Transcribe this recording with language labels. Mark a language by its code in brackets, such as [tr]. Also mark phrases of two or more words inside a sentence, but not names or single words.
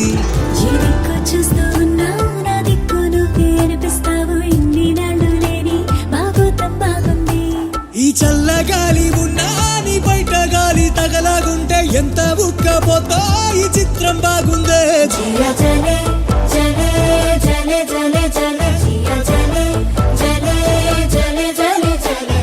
[te] చూస్తూ ఉన్నా నా దిక్కు నువ్వే అనిపిస్తావు ఇన్ని నాళ్ళు లేని బాగోతం బాగుంది ఈ చల్ల గాలి ఉన్నా నీ బయట గాలి తగలాగుంటే ఎంత ఉక్కపోతా ఈ చిత్రం బాగుందే [hi] जिया जले जले जले जले जले जिया जले जले जले जले जले